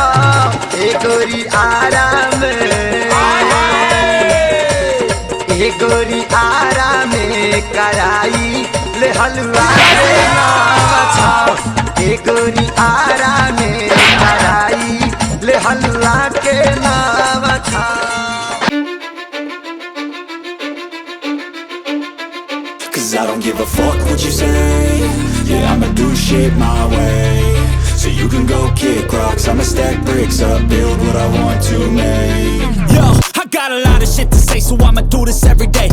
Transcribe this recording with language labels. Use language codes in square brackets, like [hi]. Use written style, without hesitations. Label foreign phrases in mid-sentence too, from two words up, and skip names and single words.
[bho] एक गोरी आराम एक गोरी आराम कराई ले हलवा रे नाम छाओ। एक गोरी आराम कराई ले हलवा के नाम छाओ। [en] Cause I don't give a fuck what you say. Yeah, I'ma do shit my way. So you can go kick rocks, I'ma stack bricks up, build what I want to make. Yo, I got a lot of shit to say, so I'ma do this every day.